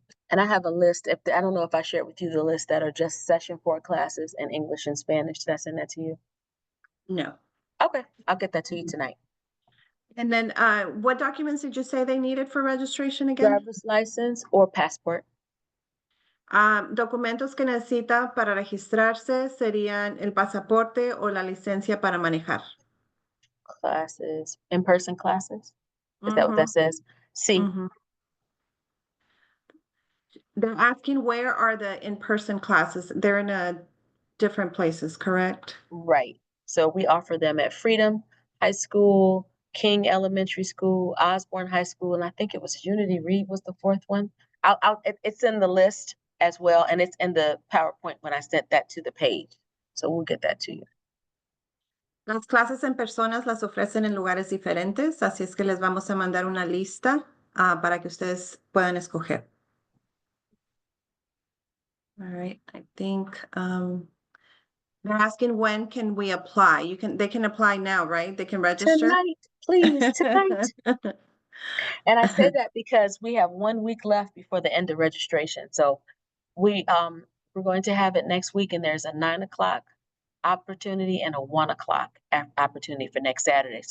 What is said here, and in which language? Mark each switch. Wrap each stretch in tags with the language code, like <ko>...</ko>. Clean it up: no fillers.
<en>And I have a list. I don't know if I shared with you the list that are just session 4 classes in English and Spanish. Did I send that to you? No. Okay, I'll get that to you tonight. And then what documents did you say they needed for registration again? Driver's license or passport.</en> <es>Documentos que necesita para registrarse serían el pasaporte o la licencia para manejar.</es> <en>Classes, in-person classes. Is that what that says?</en> <es>Sí.</es> <en>They're asking, where are the in-person classes? They're in different places, correct? Right. So we offer them at Freedom High School, King Elementary School, Osborne High School, and I think it was Unity Reed was the 4th one. It's in the list as well, and it's in the PowerPoint when I sent that to the page. So we'll get that to you.</en> <es>Las clases en personas las ofrecen en lugares diferentes, así es que les vamos a mandar una lista para que ustedes puedan escoger.</es> <en>All right, I think they're asking when can we apply? They can apply now, right? They can register. Tonight, please, tonight. And I say that because we have 1 week left before the end of registration. So we're going to have it next week, and there's a 9 o'clock opportunity and a 1 o'clock opportunity for next Saturday.</en>